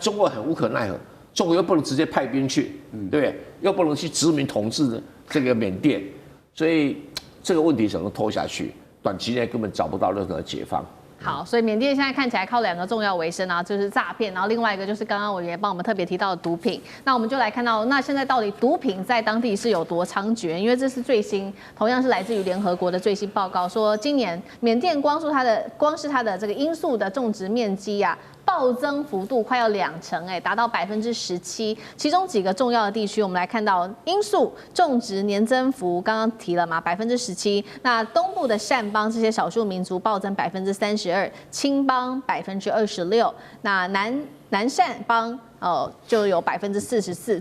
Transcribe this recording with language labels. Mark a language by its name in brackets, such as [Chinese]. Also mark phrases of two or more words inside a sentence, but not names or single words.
[Chinese] 中國很無可奈何，中國又不能直接派兵去，對不對？又不能去殖民統治這個緬甸，所以這個問題只能拖下去，短期內根本找不到任何解放。好，所以緬甸現在看起來靠2個重要為生啊，就是詐騙，然後另外一個就是剛刚委員幫我們特別提到的毒品。那我們就來看到，那現在到底毒品在當地是有多猖獗？因為這是最新，同樣是来自于联合国的最新報告，說今年緬甸光是它的这個罌粟的種植面積啊，暴增幅度快要20%，達到17%。其中幾個重要的地區，我們來看到罌粟種植年增幅，剛剛提了嘛，17%。那東部的善邦這些少數民族暴增32%，青邦26%，那南善邦就有44%。